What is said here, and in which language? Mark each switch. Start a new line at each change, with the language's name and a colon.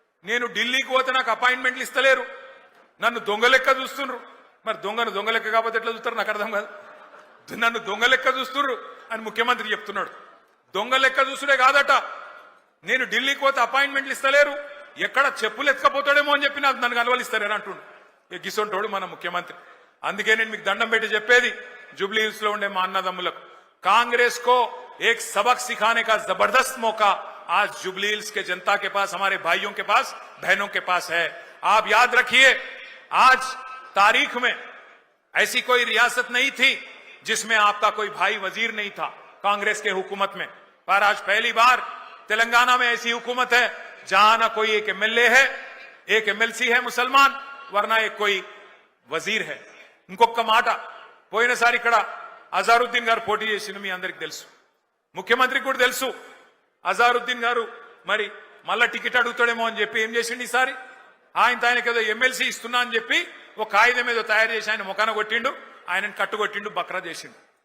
Telugu: నేను ఢిల్లీకి పోతే నాకు అపాయింట్మెంట్లు ఇస్తలేరు, నన్ను దొంగ లెక్క చూస్తుండ్రు. మరి దొంగ లెక్క కాకపోతే ఎట్లా చూస్తారు నాకు అర్థం కాదు. నన్ను దొంగ లెక్క చూస్తుండ్రు అని ముఖ్యమంత్రి చెప్తున్నాడు. దొంగ లెక్క చూసుడే కాదట, నేను ఢిల్లీకి పోతే అపాయింట్మెంట్లు ఇస్తలేరు, ఎక్కడ చెప్పులు ఎత్తుకపోతాడేమో అని చెప్పి నన్ను కలవలిస్తారని అంటుండు. గిసొంటోడు మన ముఖ్యమంత్రి. అందుకే నేను మీకు దండం పెట్టి చెప్పేది జూబ్లీ హిల్స్ లో ఉండే మా అన్నదమ్ములకు,
Hindi: कांग्रेस को एक सबक सिखाने का जबरदस्त मौका आज जुबली हिल्स के जनता के पास, हमारे भाइयों के पास, बहनों के पास है. आप याद रखिए, आज तारीख में ऐसी कोई रियासत नहीं थी जिसमें आपका कोई भाई वजीर नहीं था कांग्रेस के हुकूमत में, पर आज पहली बार तेलंगाना में ऐसी हुकूमत है जहां ना कोई एक एमएलए है, एक एमएलसी है मुसलमान, वरना एक कोई वजीर है.
Telugu: ఇంకొక మాట, పోయినసారి ఇక్కడ అజారుద్దీన్ గారు పోటీ చేసిన మీ అందరికి తెలుసు, ముఖ్యమంత్రికి కూడా తెలుసు. అజారుద్దీన్ గారు మరి మళ్ళా టికెట్ అడుగుతాడేమో అని చెప్పి ఏం చేసిండు ఈసారి, ఆయనకి ఏదో ఎమ్మెల్సీ ఇస్తున్నా అని చెప్పి ఒక కాగితం ఏదో తయారు చేసి ఆయన ముఖాన కొట్టిండు, ఆయనను కట్టుకొట్టిండు, బక్రా చేసిండు.